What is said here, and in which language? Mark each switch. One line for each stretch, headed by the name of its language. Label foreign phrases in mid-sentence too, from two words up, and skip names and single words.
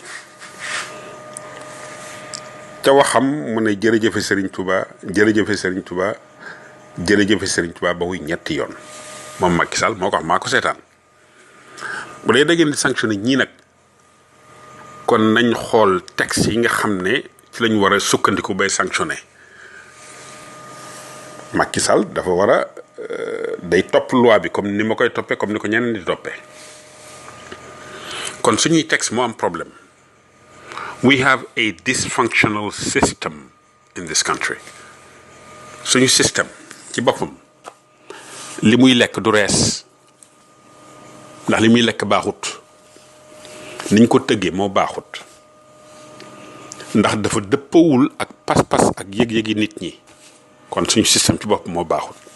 Wolof: ca waxam mu ne jërëjëfe Sëriñ Tuubaa jërëjëfe Sëriñ Tuubaa jërëjëfe Sëriñ Tuubaa ba wuy ñetti yoon moom Macky Sall moo ko wax maa ko seetaan bu dee da ngeen di sanctionné ñii nag kon nañ xool texte yi nga xam ne ci lañ war a sukkandiku bay sanctionné Macky Sall dafa war a day topp loi bi comme ni ma koy toppee comme ni ko ñeneen di toppee kon suñuy texte moo am problème
English: we have a dysfunctional system in this country
Wolof: suñu système ci boppam li muy lekk du rees ndax li muy lekk baaxut niñ ko tëggee moo baaxut ndax dafa dëppawul ak pas-pas ak yëg-yëgi nit ñi kon suñu système ci bopp moo baaxul